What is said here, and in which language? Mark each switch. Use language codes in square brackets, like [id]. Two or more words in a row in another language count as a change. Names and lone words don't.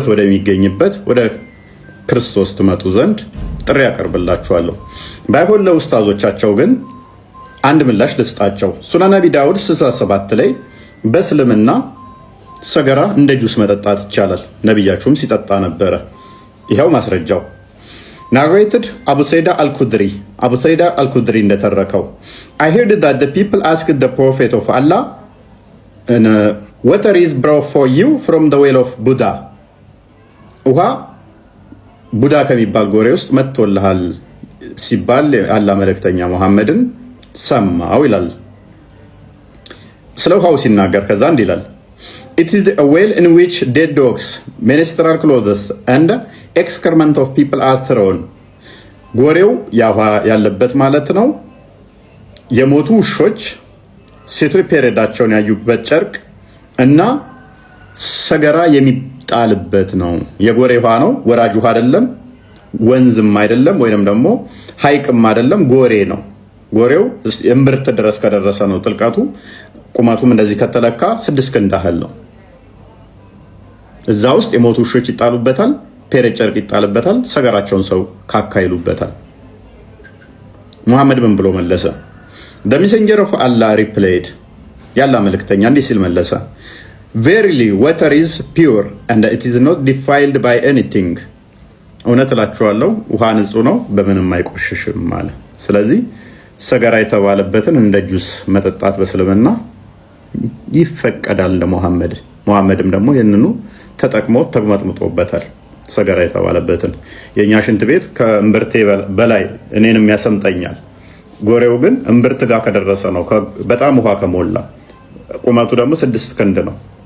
[am] ወደሚገኝበት ወደ ክርስቶስ ትመጡ ዘንድ ጥሪ ያቀርብላችኋለሁ። ባይሆን ለኡስታዞቻቸው ግን አንድ ምላሽ ልስጣቸው። ሱነን ነቢ ዳውድ 67 ላይ በእስልምና ሰገራ እንደ ጁስ መጠጣት ይቻላል፣ ነቢያችሁም ሲጠጣ ነበረ። ይኸው ማስረጃው ናሬትድ አቡ ሰይዳ አልኩድሪ እንደተረከው [en] I heard that the people asked the prophet of Allah water is brought for you from the well of Buddha. [am] ውሃ ቡዳ ከሚባል ጎሬ ውስጥ መጥቶልሃል ሲባል አላህ መልእክተኛ ሙሐመድን ሰማው ይላል። ስለ ውሃው ሲናገር ከዛ እንዲህ ይላል [en] It is a well in which dead dogs, menstrual clothes and excrement of people are thrown. [am] ጎሬው ያለበት ማለት ነው። የሞቱ ውሾች፣ ሴቶች ፔሬዳቸውን ያዩበት ጨርቅ እና ሰገራ የሚጣልበት ነው። የጎሬ ውሃ ነው፣ ወራጅ ውሃ አይደለም፣ ወንዝም አይደለም፣ ወይንም ደግሞ ሐይቅም አይደለም፣ ጎሬ ነው። ጎሬው እምብርት ድረስ ከደረሰ ነው ጥልቀቱ። ቁመቱም እንደዚህ ከተለካ 6 ክንድ ያህል ነው። እዛ ውስጥ የሞቱ ውሾች ይጣሉበታል፣ ፔሬድ ጨርቅ ይጣልበታል፣ ሰገራቸውን ሰው ካካ ይሉበታል። ሙሐመድ ምን ብሎ መለሰ? [en] The messenger of Allah replied, [am] ያላ መልእክተኛ እንዲህ ሲል መለሰ [en] Verily water is pure and it is not defiled by anything. [am] እውነት እላችኋለሁ ውሃ ንጹህ ነው፣ በምንም አይቆሽሽም አለ። ስለዚህ ሰገራ የተባለበትን እንደ ጁስ መጠጣት በእስልምና ይፈቀዳል ለሙሐመድ። ሙሐመድም ደግሞ ይህንኑ ተጠቅሞ ተግመጥምጦበታል። ሰገራ የተባለበትን የእኛ ሽንት ቤት ከእምብርቴ በላይ እኔንም ያሰምጠኛል። ጎሬው ግን እምብርት ጋር ከደረሰ ነው፣ በጣም ውሃ ከሞላ። ቁመቱ ደግሞ 6 ክንድ ነው።